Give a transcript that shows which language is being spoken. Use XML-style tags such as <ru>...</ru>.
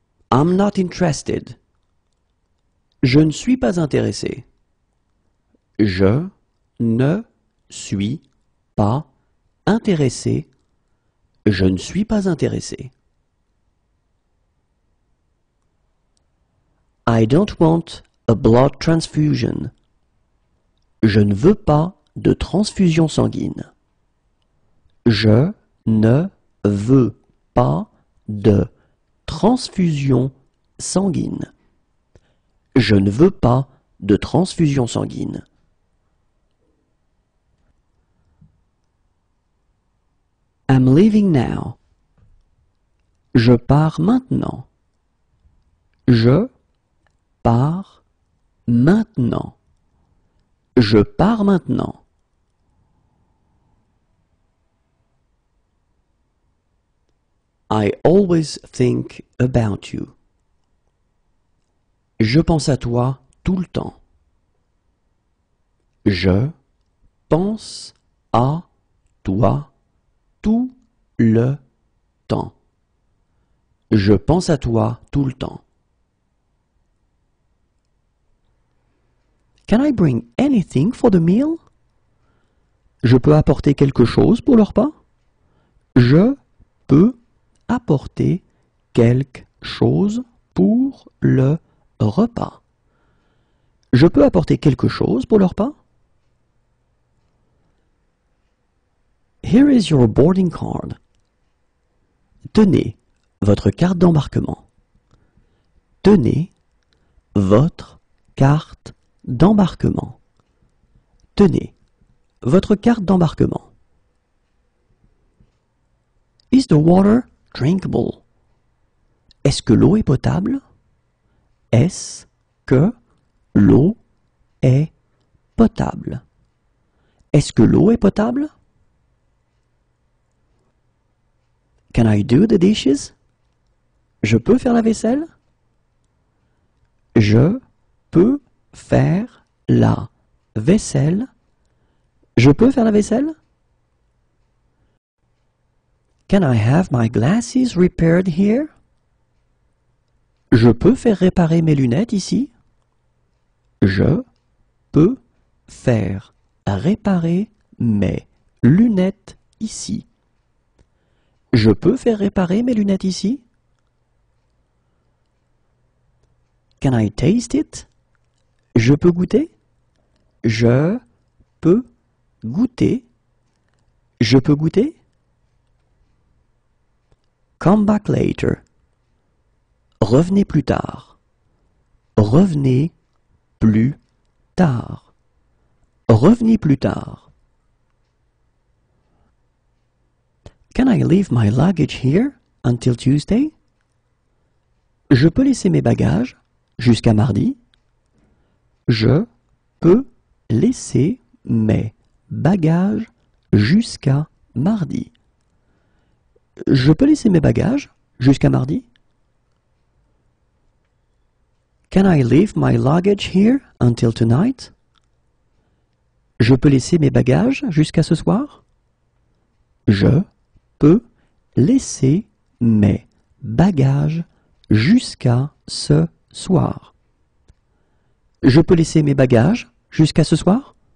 <en>I'm not interested.</en> <fr>Je ne suis pas intéressé. Je ne suis pas intéressé. Je ne suis pas intéressé.</fr> <en>I don't want a blood transfusion.</en> <fr>Je ne veux pas de transfusion sanguine. Je ne veux pas de transfusion sanguine. Je ne veux pas de transfusion sanguine.</fr> <en>I'm leaving now.</en> <fr>Je pars maintenant. Je pars maintenant. Je pars maintenant.</fr> <en>I always think about you.</en> <fr>Je pense à toi tout le temps. Je pense à toi tout le temps. Je pense à toi tout le temps.</fr> <en>Can I bring anything for the meal?</en> <fr>Je peux apporter quelque chose pour le repas? Je peux apporter quelque chose pour le repas. Je peux apporter quelque chose pour le repas?</fr> <en>Here is your boarding card.</en> <fr>Tenez votre carte d'embarquement. Tenez votre carte d'embarquement. Tenez votre carte d'embarquement.</fr> <en>Is the water drinkable?</en> <fr>Est-ce que l'eau est potable? Est-ce que l'eau est potable? Est-ce que l'eau est potable?</fr> <en>Can I do the dishes?</en> <fr>Je peux faire la vaisselle? Je peux faire la vaisselle? Je peux faire la vaisselle?</fr> <en>Can I have my glasses repaired here?</en> <fr>Je peux faire réparer mes lunettes ici? Je peux faire réparer mes lunettes ici. Je peux faire réparer mes lunettes ici?</fr> <en>Can I taste it?</en> <fr>Je peux goûter? Je peux goûter? Je peux goûter?</fr> <en>Come back later.</en> <fr>Revenez plus tard. Revenez plus tard. Revenez plus tard.</fr> <en>Can I leave my luggage here until Tuesday?</en> <fr>Je peux laisser mes bagages jusqu'à mardi? Je peux laisser mes bagages jusqu'à mardi. Je peux laisser mes bagages jusqu'à mardi?</fr> <en>Can I leave my luggage here until tonight?</en> <fr>Je peux laisser mes bagages jusqu'à ce soir? Je peux laisser mes bagages jusqu'à ce soir. Je peux laisser mes bagages jusqu'à ce soir?</fr>